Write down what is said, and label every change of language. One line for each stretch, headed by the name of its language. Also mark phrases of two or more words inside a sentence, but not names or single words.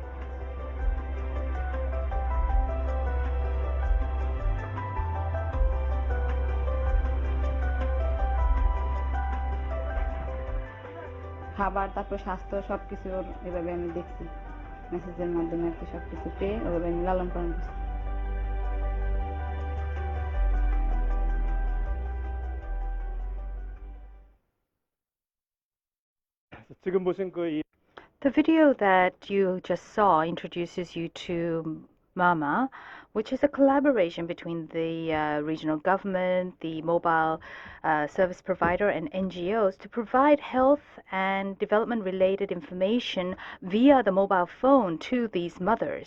Bangla: খাবার, তারপর স্বাস্থ্য সবকিছু এভাবে আমি দেখছি মেসেজের মাধ্যমে আর কি, সবকিছু পেয়ে ওভাবে আমি লালন পালন করছি।
Korean: 지금 보신
English: The video that you just saw introduces you to MAMA, which is a collaboration between the regional government, the mobile service provider, and NGOs to provide health and development-related information via the mobile phone to these mothers.